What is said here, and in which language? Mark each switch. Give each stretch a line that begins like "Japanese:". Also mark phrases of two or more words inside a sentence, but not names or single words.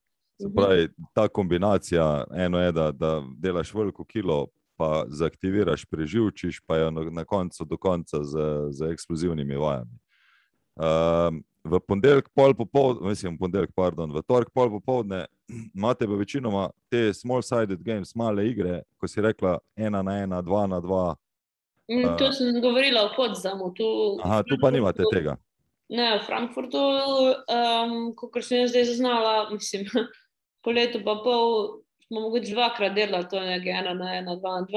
Slovenian: Se pravi, ta kombinacija, eno je, da delaš veliko kilo, pa zaaktiviraš, preživčiš, pa je na koncu do konca z eksplozivnimi vajami. V ponedeljek v torek pol popoldne imate pa večinoma te
English: small-sided games,
Slovenian: male igre, ko si rekla 1-1, 2-2. To sem govorila o Potsdamu. Aha, tu pa nimate tega. Ne, v Frankfurtu, kakor sem jaz zdaj zaznala, mislim, po letu pa pol smo mogoče 2-krat delali to nekaj 1-1, 2-2.